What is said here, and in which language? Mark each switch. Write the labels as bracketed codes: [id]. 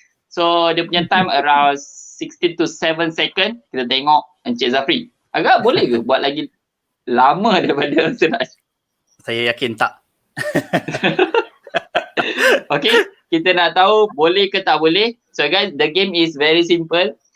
[ms] So dia punya [en] time around 16 to 7 second. [ms] Kita tengok Encik Zafri. Agak boleh ke buat lagi lama daripada Siraj? Saya yakin tak. Okay, kita nak tahu boleh ke tak boleh. [en] So guys, the game is very simple.